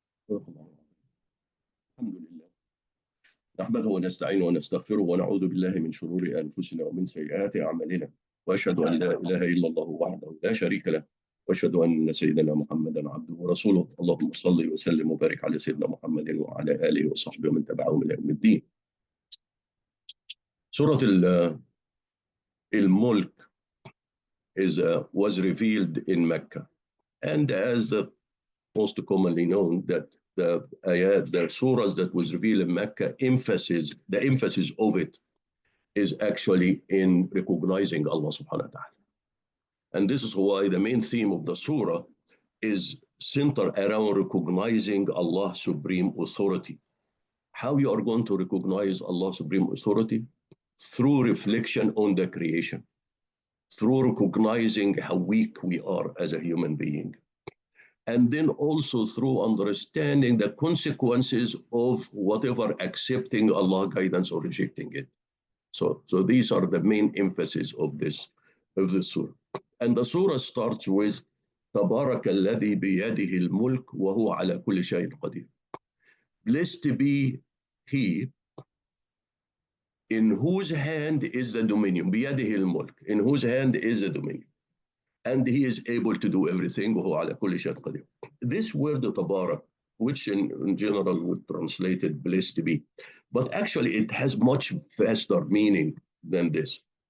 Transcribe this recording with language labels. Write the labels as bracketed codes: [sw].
[ar] الحمد لله نحمده ونستعينه ونستغفره ونعوذ بالله من شرور أنفسنا ومن سيئات أعمالنا وأشهد أن لا إله إلا الله وحده لا شريك له وأشهد أن سيدنا محمدا عبده ورسوله. اللهم صل وسلم وبارك على سيدنا محمد وعلى آله وصحبه ومن تبعهم إلى يوم الدين. [en] Surah Al-Mulk was revealed in Mecca, and as most commonly known, that the surahs that was revealed in Mecca, the emphasis of it is actually in recognizing Allah subhanahu wa ta'ala. And this is why the main theme of the surah is centered around recognizing Allah's supreme authority. How you are going to recognize Allah's supreme authority? Through reflection on the creation, through recognizing how weak we are as a human being, and then also through understanding the consequences of whatever accepting Allah's guidance or rejecting it. So these are the main emphasis of this surah. And the surah starts with [ar] تبارك الذي بيده الملك وهو على كل شيء قدير. [en] Blessed be he in whose hand is the dominion. [ar] بيده الملك, [en] in whose hand is the dominion. And he is able to do everything. [ar] وهو على كل شيء قدير. [en] This word تبارك, which in general would translate it blessed be, but actually it has much vaster meaning than this.